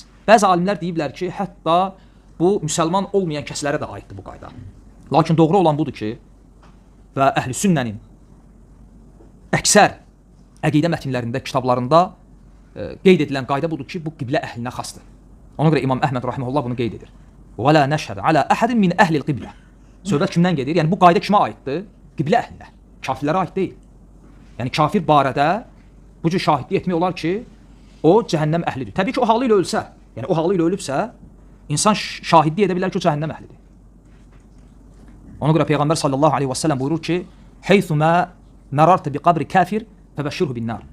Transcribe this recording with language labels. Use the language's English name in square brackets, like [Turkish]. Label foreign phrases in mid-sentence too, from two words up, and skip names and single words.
[Azerbaijani] Bəzi alimlər deyiblər ki, hətta bu müsəlman olmayan kəslərə də aiddir bu qayda. Lakin doğru olan budur ki, və əhl-i sünnənin əksər əqidə mətinlərində, kitablarında qeyd edilən qayda budur ki, bu qiblə əhlinə xasdır. Ona görə İmam Əhməd rahimehullah bunu qeyd edir. [Arabic] وَلَا نَشْهَدَ عَلَى أَحَدٍ مِنْ أَهْلِ الْقِبْلَةِ [Azerbaijani] Söhbət kimdən gedir? Yəni bu qayda kimə aiddir? Qiblə əhlinə. Kafirlərə aid deyil. Yəni kafir barədə bu cür şahidlik etmək olar ki, o cəhənnəm əhlidir. Təbii ki, o halı ilə ölsə, yəni o halı ilə ölübsə, insan şahidlik edə bilər ki, o cəhənnəm əhlidir. Ona görə Peyğəmbər [Arabic] صلى الله عليه وسلم [Azerbaijani] buyurur ki, [Arabic] حيثما مررت بقبر كافر فبشره بالنار.